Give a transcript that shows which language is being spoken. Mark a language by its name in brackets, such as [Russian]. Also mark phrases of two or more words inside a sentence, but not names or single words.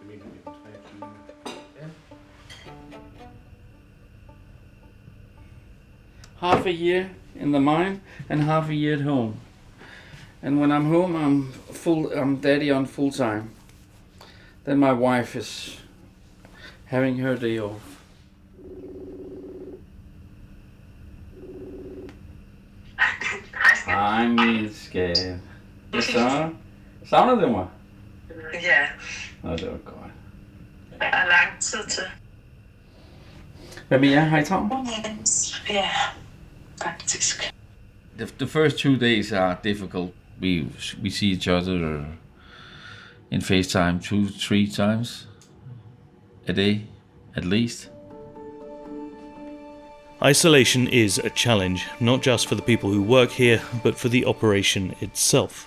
[English] Half a year in the mine and half a year at home. And when I'm home, I'm daddy on full time. Then my wife is having her day off. [Danish] Hej min skat. Savner du mig? Ja. Nå, det var godt. Der er lang tid til. Hvad med jer? Har I travlt? Ja, faktisk. [English] The first 2 days are difficult. We see each other in FaceTime 2-3 times a day, at least. Isolation is a challenge, not just for the people who work here, but for the operation itself.